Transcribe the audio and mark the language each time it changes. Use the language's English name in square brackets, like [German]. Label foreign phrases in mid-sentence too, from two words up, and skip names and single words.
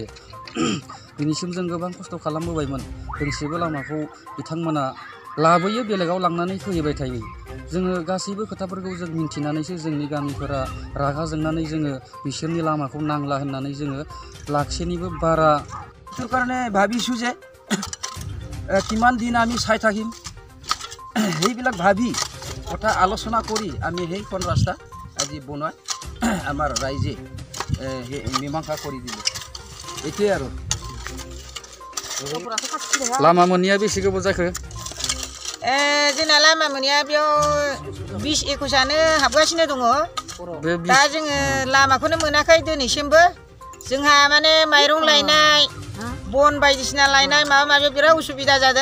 [Bodo] दिनैसिम जों गोबां खस्थ' खालामबोबायमोन। दोंसेबो लामाखौ बिथांमोना लाबोयो बेलेगाव लांनानै खोहैबाय थायो। जोङो गासैबो खोथाफोरखौ जों मिन्थिनानैसो जोंनि गामिफोरा रागा जोंनानै जोङो बिसोरनि लामाखौ नांला होननानै जोङो लाखसेनिबो बारा [Assamese] কাৰণে ভাবিছোঁ যে কিমান দিন আমি চাই থাকিম। সেইবিলাক ভাবি কথা আলোচনা কৰি আমি সেইখন ৰাস্তা আজি বনাই আমাৰ ৰাইজে মীমাংসা কৰি দিলে। এইটোৱে আৰু [Bodo] लामा मोनैया बेसे गोबाव जाखो? जोंना लामा मोनैया बेयाव 20-21 हाबगासिनो दङ। दा जोङो लामाखौनो मोनाखै दिनैसिमबो। जोंहा माने माइरं लायनाय बन बायदिसिना लायनाय माबा माबि बिराद उसुबिदा जादों।